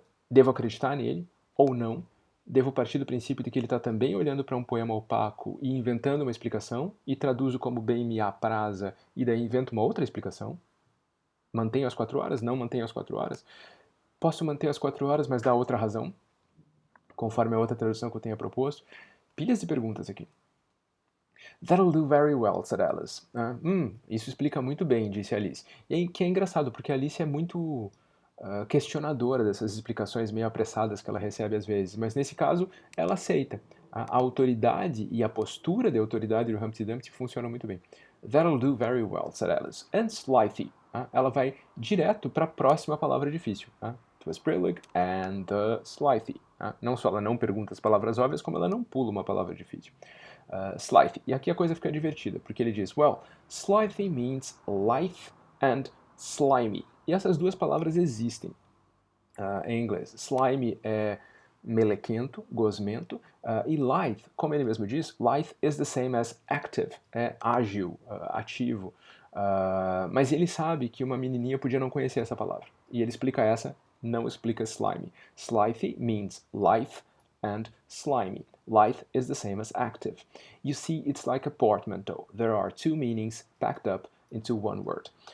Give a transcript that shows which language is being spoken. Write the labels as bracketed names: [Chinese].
[Portuguese] Devo acreditar nele ou não? Devo partir do princípio de que ele está também olhando para um poema opaco e inventando uma explicação, e traduzo como bem me apraza, e daí invento uma outra explicação? Mantenho as 4 horas? Não mantenho as 4 horas? Posso manter as 4 horas, mas dar outra razão? Conforme a outra tradução que eu tenha proposto? Pilhas de perguntas aqui. [English] That'll do very well, said Alice. [Portuguese] Isso explica muito bem, disse Alice. E aí, que é engraçado, porque a Alice é muito questionadora dessas explicações meio apressadas que ela recebe às vezes, mas nesse caso ela aceita. A autoridade e a postura de autoridade do Humpty Dumpty funcionam muito bem. [English] That'll do very well, said Alice. And Slithy. [Portuguese] Ela vai direto para a próxima palavra difícil. [English] Twas Brillig and Slithy. [Portuguese] Não só ela não pergunta as palavras óbvias, como ela não pula uma palavra difícil. Slithy. E aqui a coisa fica divertida, porque ele diz, [English] well, Slithy means lithe and slimy. [Portuguese] E essas duas palavras existem em inglês. Slimy é melequento, gosmento, e lithe, como ele mesmo diz, [English] lithe is the same as active, [Portuguese] é ágil, ativo. Mas ele sabe que uma menininha podia não conhecer essa palavra. E ele explica essa, não explica slimy. [English] Slithy means lithe and slimy. Lithe is the same as active. You see, it's like a portmanteau. There are 2 meanings packed up into one word.